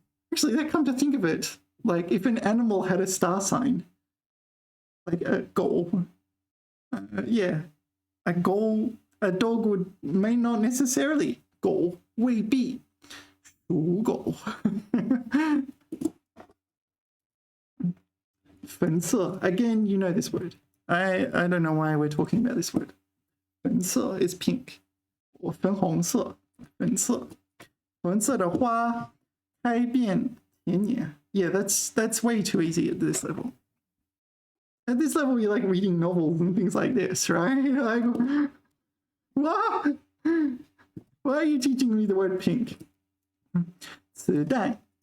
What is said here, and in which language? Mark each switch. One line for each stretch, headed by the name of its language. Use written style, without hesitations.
English: Actually, that come to think of it, like if an animal had a star sign, like a goal, yeah, a dog may not necessarily goal,
Chinese: 未必属狗。
English: 粉色, again, you know this word. I don't know why we're talking about this word. 粉色 is pink, or 粉红色, 粉色。
Chinese: 粉色的花开遍田野.
English: Yeah, that's way too easy at this level. At this level, you're like reading novels and things like this, right? Like, what? Why are you teaching me the word pink?
Chinese: 磁带.